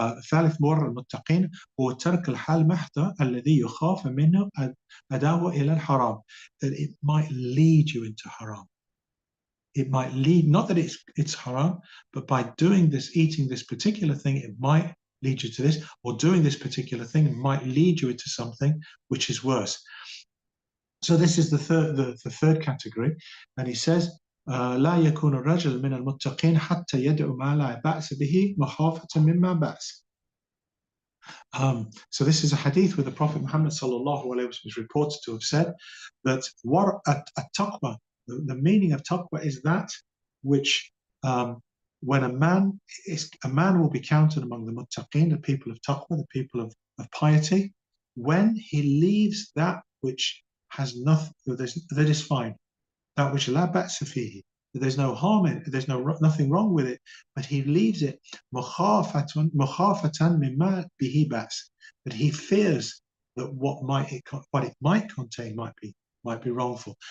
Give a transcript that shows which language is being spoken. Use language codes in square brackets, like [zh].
[ar] ثالث ورع المتقين هو ترك الحال محض الذي يخاف منه أداوة إلى الحرام. [en] That it might lead you into haram. It might lead, not that it's haram, but by doing this, eating this particular thing, it might lead you to this, or doing this particular thing might lead you into something which is worse. So this is the third category, and he says, [ar] لا يكون الرجل من المتقين حتى يدعو ما لا بأس به مخافة مما بأس. [en] So this is a hadith where the Prophet Muhammad sallallahu alaihi wasallam is reported to have said that at-taqwa, the meaning of taqwa is that which when a man will be counted among the muttaqin, the people of taqwa, the people of piety, when he leaves that which has nothing, that is fine, that which [ar] la ba'sa fihi, [en] there's no harm in it, there's nothing wrong with it, but he leaves it [ar] mukhafatan mimma bihi ba's, [en] that he fears that what it might contain might be wrongful.